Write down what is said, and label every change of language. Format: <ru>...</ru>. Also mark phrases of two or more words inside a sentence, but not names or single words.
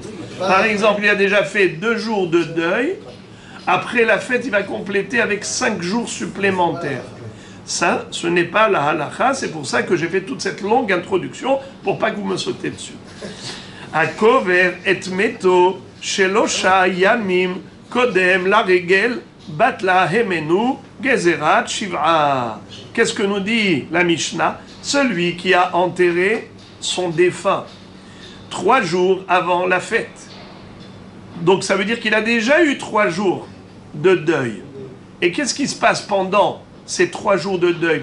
<fr>Par exemple, il a déjà fait 2 jours de deuil. Après la fête, il va compléter avec 5 jours supplémentaires. Ça, ce n'est pas la halakha. C'est pour ça que j'ai fait toute cette longue introduction, pour pas que vous me sautez dessus.</fr> <he>הקובר את מתו שלושה ימים קודם לרגל בטלה הימנו גזרת שבעה.</he> <fr>Qu'est-ce que nous dit la Mishnah? Celui qui a enterré son défunt 3 jours avant la fête. Donc ça veut dire qu'il a déjà eu 3 jours de deuil. Et qu'est-ce qui se passe pendant ces 3 jours de deuil?</fr>